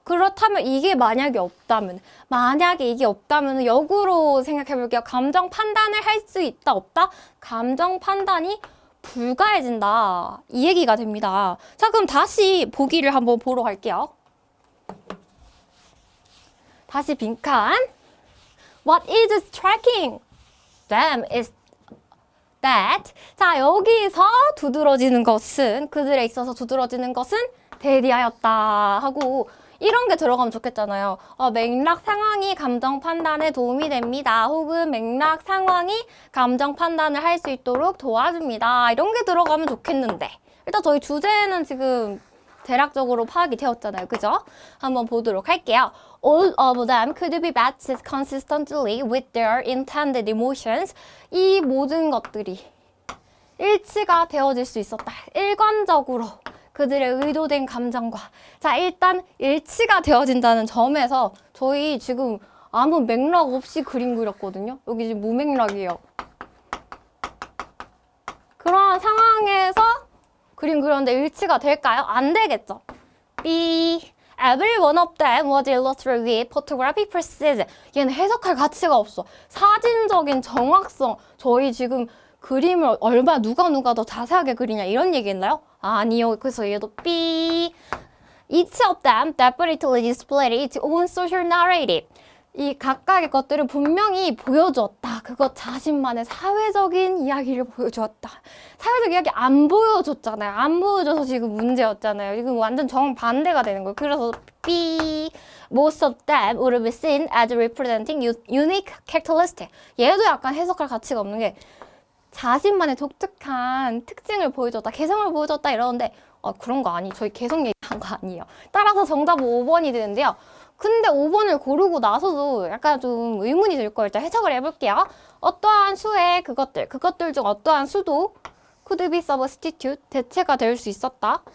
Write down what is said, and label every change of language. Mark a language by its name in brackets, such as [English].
[Korean] 그렇다면 이게 만약에 이게 없다면 역으로 생각해 볼게요. 감정 판단을 할 수 있다, 없다? 감정 판단이 불가해진다. 이 얘기가 됩니다. 자, 그럼 다시 보기를 한번 보러 갈게요. 다시 빈칸. [English] What is striking them is that. [Korean] 자, 여기서 두드러지는 것은, 그들에 있어서 두드러지는 것은 대리하였다 하고 이런 게 들어가면 좋겠잖아요. 맥락 상황이 감정 판단에 도움이 됩니다. 혹은 맥락 상황이 감정 판단을 할 수 있도록 도와줍니다. 이런 게 들어가면 좋겠는데, 일단 저희 주제는 지금 대략적으로 파악이 되었잖아요. 그죠? 한번 보도록 할게요. [English] All of them could be matched consistently with their intended emotions. [Korean] 이 모든 것들이 일치가 되어질 수 있었다. 일관적으로 그들의 의도된 감정과. 자, 일단 일치가 되어진다는 점에서 저희 지금 아무 맥락 없이 그림 그렸거든요. 여기 지금 무맥락이에요. 그러한 상황에서 그림 그렸는데 일치가 될까요? 안 되겠죠. B. [English] Every one of them was illustrated with photographic precision. [Korean] 얘는 해석할 가치가 없어. 사진적인 정확성. 저희 지금 그림을 누가 더 자세하게 그리냐 이런 얘기했나요? 아니요. 그래서 얘도 B. [English] Each of them definitely displayed its own social narrative. [Korean] 이 각각의 것들은 분명히 보여주었다. 그것 자신만의 사회적인 이야기를 보여주었다. 사회적 이야기 안 보여줬잖아요. 안 보여줘서 지금 문제였잖아요. 지금 완전 정반대가 되는 거예요. 그래서 B. [English] Most of them would be seen as representing unique characteristic. [Korean] 얘도 약간 해석할 가치가 없는 게 자신만의 독특한 특징을 보여줬다, 개성을 보여줬다 이러는데 그런 거 아니. 저희 개성 얘기한 거 아니에요. 따라서 정답은 5번이 되는데요. 근데 5번을 고르고 나서도 약간 좀 의문이 들 거예요. 일단 해석을 해볼게요. 어떠한 수의 그것들 중 어떠한 수도 [English] could be substitute, [Korean] 대체가 될 수 있었다.